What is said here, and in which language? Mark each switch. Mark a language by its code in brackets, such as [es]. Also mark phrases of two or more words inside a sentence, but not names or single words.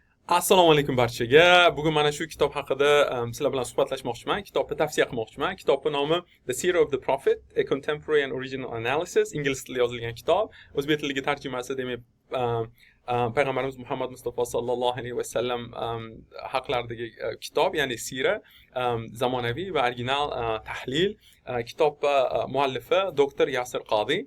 [uz] Assalomu alaykum barchaga. Bugun mana shu kitob haqida sizlar bilan suhbatlashmoqchiman. Kitobni tavsiya qilmoqchiman. Kitobning nomi The Seerah of the Prophet: A Contemporary and Original Analysis. Ingliz tilida yozilgan kitob. O'zbek tiliga tarjimasi demak payg'ambarimiz Muhammad Mustafa [ar] صلى الله عليه وسلم [uz] haqlaridagi kitob, ya'ni sira, zamonaviy va original tahlil. Kitob muallifi doktor Yasir Qodiy.